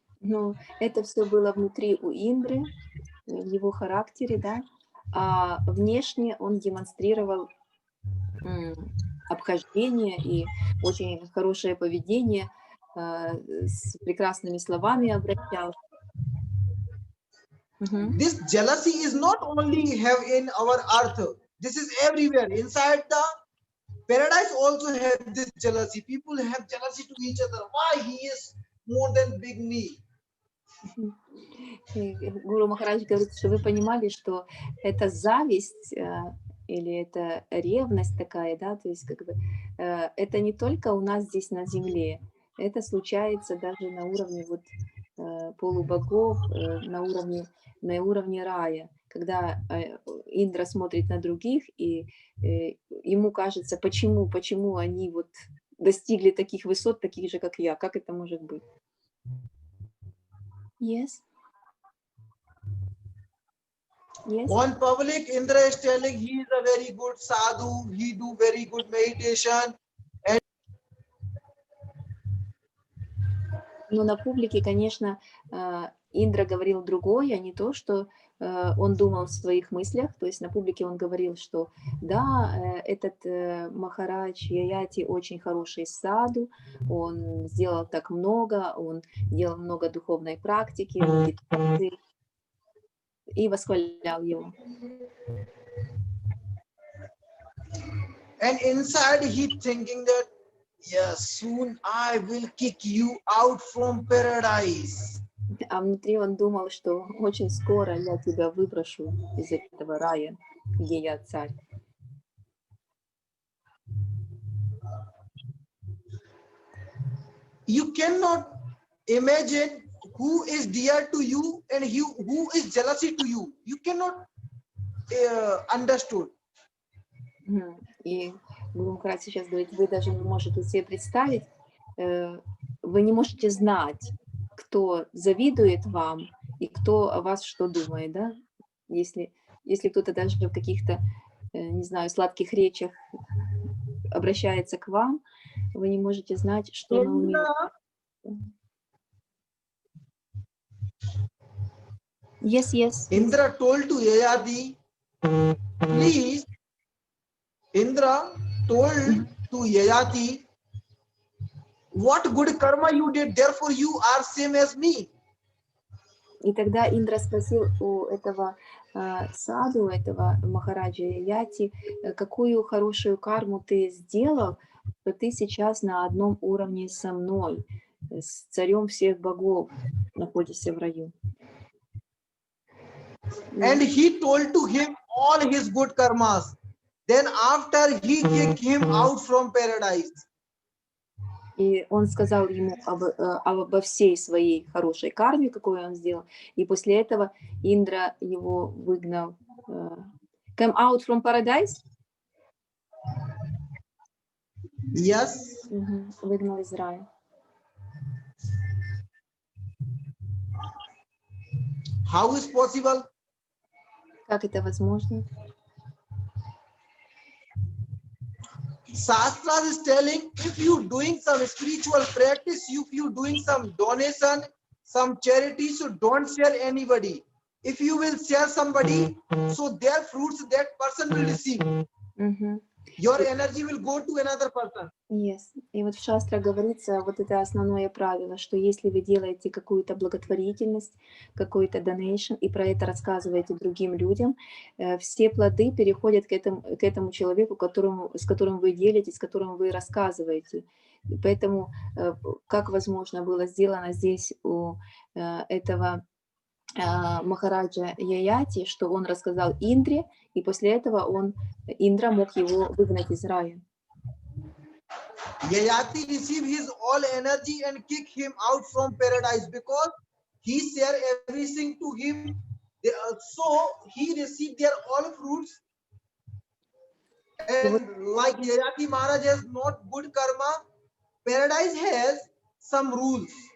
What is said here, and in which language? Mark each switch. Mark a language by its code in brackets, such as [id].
[ru] Но это все было внутри у Индры, в его характере, да, а внешне он демонстрировал обхождение и очень хорошее поведение, с прекрасными словами обращался. [en] This jealousy is not only have in our earth, this is everywhere. Inside the paradise also have this jealousy. People have jealousy to each other. Why he is more than big me? [ru] Гуру Махарадж говорит, что вы понимали, что это зависть или это ревность такая, да, то есть как бы это не только у нас здесь на земле, это случается даже на уровне вот полубогов, на уровне рая, когда Индра смотрит на других, и ему кажется, почему они вот достигли таких высот, таких же, как я, как это может быть? [en] Yes. Yes. On public, Indra is telling he is a very good sadhu, he do very good meditation. [ru] Но на публике, конечно, Индра говорил другое, а не то, что он думал в своих мыслях. То есть на публике он говорил, что да, этот Махарадж Яяти очень хороший саду, он сделал так много, он делал много духовной практики, медитации, и восхвалял его. [en] And inside he thinking that, yes, soon I will kick you out from paradise. [ru] А внутри он думал, что очень скоро я тебя выброшу из этого рая, где я царь. [en] You cannot imagine who is dear to you and who is jealousy to you. You cannot understood. [ru] И Гуру Махарадж сейчас говорит, вы даже не можете себе представить, вы не можете знать, кто завидует вам и кто о вас что думает, да? Если кто-то даже в каких-то, не знаю, сладких речах обращается к вам, вы не можете знать, что на уме. [en] Yes. Indra told to Yayati, please. Indra told to Yayati, what good karma you did, therefore you are same as me. [ru] И тогда Индра спросил у этого саду, этого Махараджа Яяти, какую хорошую карму ты сделал, что ты сейчас на одном уровне со мной, с царем всех богов, находишься в раю. [en] and he told to him all his good karmas. Then after he kicked him out from paradise. [ru] И он сказал ему обо всей своей хорошей карме, какую он сделал. И после этого Индра его выгнал. [en] Come out from paradise? Yes. [ru] Выгнал из рая. [en] How is possible? [ru] Как это возможно? [en] Shastras is telling, if you doing some spiritual practice, if you doing some donation, some charity, so don't share anybody. If you will share somebody, so their fruits that person will receive. Your energy will go to another person. Yes. [ru] И вот в шастре говорится, вот это основное правило, что если вы делаете какую-то благотворительность, какой-то donation, и про это рассказываете другим людям, все плоды переходят к этому человеку, с которым вы делитесь, с которым вы рассказываете. Поэтому как возможно было сделано здесь у этого Махараджа Яяти, что он рассказал Индре, и после этого Индра мог его выгнать из рая. [en] Yayati received his all energy and kick him out from paradise because he shared everything to him. So he received their all fruits. And like Yayati Maharaj has not good karma, paradise has some rules.